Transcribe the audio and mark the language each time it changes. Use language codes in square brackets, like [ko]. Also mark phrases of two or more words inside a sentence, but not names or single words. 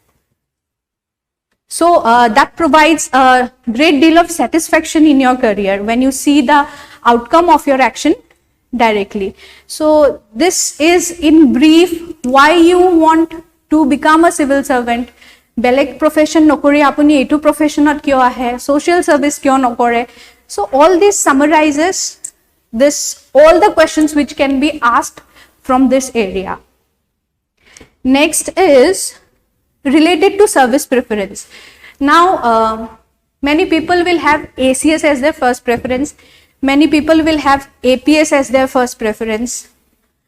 [en] So that provides a great deal of satisfaction in your career when you see the outcome of your action directly. So this is in brief why you want to become a civil servant. [as] Beleg profession nokori apuni etu profession ot kyo ahe, [en] social service [as] কিয় নকৰে. [en] So all this summarizes this all the questions which can be asked from this area. Next is related to service preference. Now many people will have ACS as their first preference, many people will have APS as their first preference.